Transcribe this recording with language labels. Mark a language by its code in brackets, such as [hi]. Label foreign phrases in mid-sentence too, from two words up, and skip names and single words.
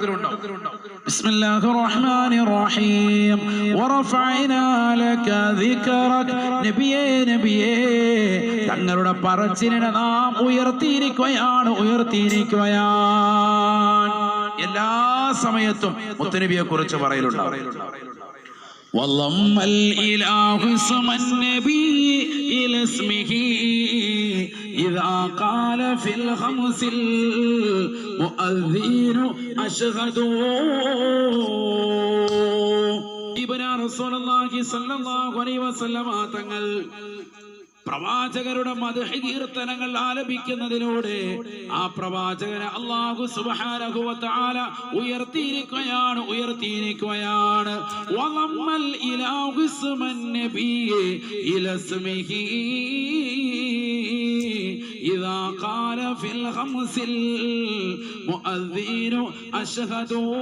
[ar] بسم الله الرحمن الرحيم ورفعنا لك ذكرك. [ml] നബിയേ തങ്ങളുടെ പറച്ചിലിനെ നാം ഉയർത്തിയിരിക്കുകയാണ്. എല്ലാ സമയത്തും മുത്തുനബിയെ കുറിച്ച് പറയലുണ്ടാവും. [ar] وضم الإله اسم النبي إلى اسمه إذا قال في الخمس المؤذن أشهد ابن رسول الله صلى الله عليه وسلم [ml] തങ്ങൾ പ്രവാചകരുടെ മദ്ഹ് കീർത്തനങ്ങൾ ആലപിക്കുന്നതിലൂടെ ആ പ്രവാചകനെ അല്ലാഹു [ar] سبحانه وتعالى [ml] ഉയർത്തിയിരിക്കുകയാണ്. [ar] وضم الإله اسم النبي إلى اسمه إذا قال في الخمس المؤذن أشهد.